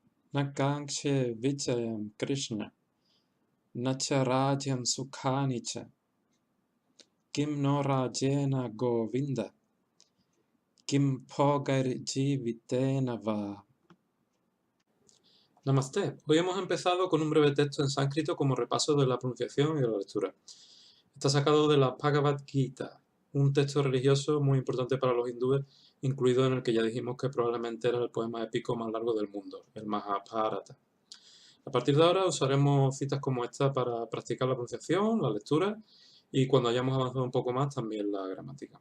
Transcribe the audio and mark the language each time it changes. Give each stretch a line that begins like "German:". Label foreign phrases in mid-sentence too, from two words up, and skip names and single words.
Sanskrit: नकाङ्क्षे विजयं कृष्ण नचराज्यं सुखानिच किं नो राज्येन गोविन्द किं भोगैर् जीवितेन वा.
Spanish: Namaste. Hoy hemos empezado con un breve texto en sánscrito como repaso de la pronunciación y de la lectura. Está sacado de la Bhagavad Gita, un texto religioso muy importante para los hindúes, incluido en el que ya dijimos que probablemente era el poema épico más largo del mundo, el Mahabharata. A partir de ahora usaremos citas como esta para practicar la pronunciación, la lectura y cuando hayamos avanzado un poco más también la gramática.